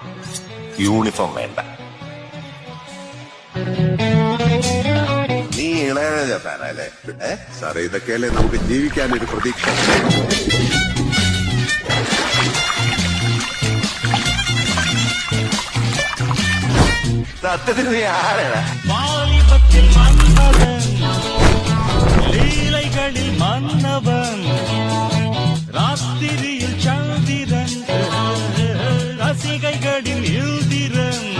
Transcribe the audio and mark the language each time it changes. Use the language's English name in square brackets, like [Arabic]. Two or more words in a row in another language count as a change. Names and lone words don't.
[Malayalam] യൂണിഫോം വേണ്ട. നീ ഇളയരാജ ഫാനല്ലേ? സാറേ, ഇതൊക്കെയല്ലേ നമുക്ക് ജീവിക്കാനൊരു പ്രതീക്ഷ. സത്യത്തിന് നീ ആരാണ്? [Tamil] வாலிபத்தில் மன்னவன், லீலைகளில் மன்னவன், ராத்திரியில் சந்திரன், ரசிகைகளின் இந்திரன்.